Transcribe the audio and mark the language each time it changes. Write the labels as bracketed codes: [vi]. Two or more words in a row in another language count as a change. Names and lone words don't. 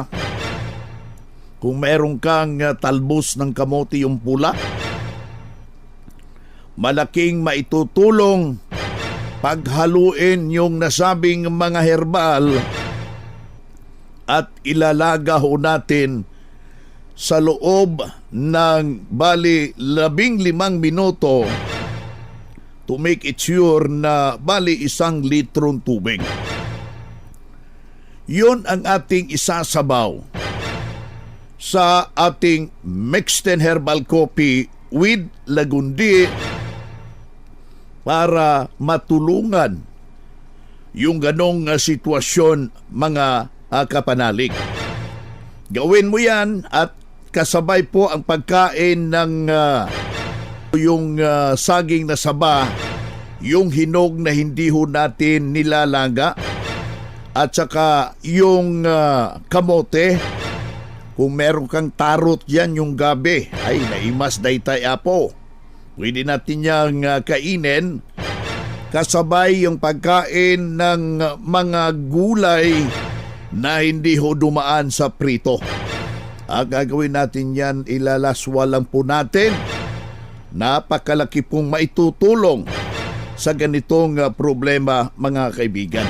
[tl] Kung meron kang talbos ng kamote yung pula, malaking maitutulong paghaluin yung nasabing mga herbal at ilalaga ho natin sa loob ng bali 15 minuto [en] to make it sure [tl] na bali 1 litrong tubig. Yun ang ating isasabaw sa ating [en] mixed and herbal coffee with [tl] lagundi para matulungan yung ganong sitwasyon, mga kapanalig. Gawin mo yan at kasabay po ang pagkain ng yung saging na saba, yung hinog na hindi ho natin nilalaga, at saka yung kamote. Kung meron kang tarot yan, yung gabi, ay [ilo] naimas daytay apo, [tl] pwede natin yang kainin kasabay yung pagkain ng mga gulay na hindi ho dumaan sa prito. Gagawin natin yan, ilalaswa lang po natin. Napakalaki pong maitutulong sa ganitong problema, mga kaibigan.